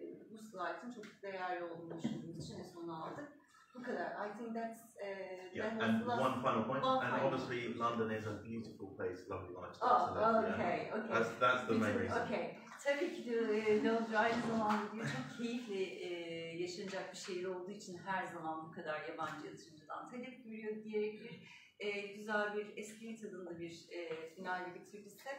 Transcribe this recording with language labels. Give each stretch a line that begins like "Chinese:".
Turkish: Bu slide'ın çok değerli olduğunu düşündüğümüz için en sonuna aldık. Bu kadar.
English: I think that's and one final point. And obviously, London is a beautiful place, lovely lifestyle to live. Okay. That's the main reason. Okay.
Turkish: Tabii ki de Londra aynı zamanda diyor, çok keyifli yaşanacak bir şehir olduğu için her zaman bu kadar yabancı yatırımcıdan talep görüyor diyerek güzel bir espri tadında bir finalde bitirsek.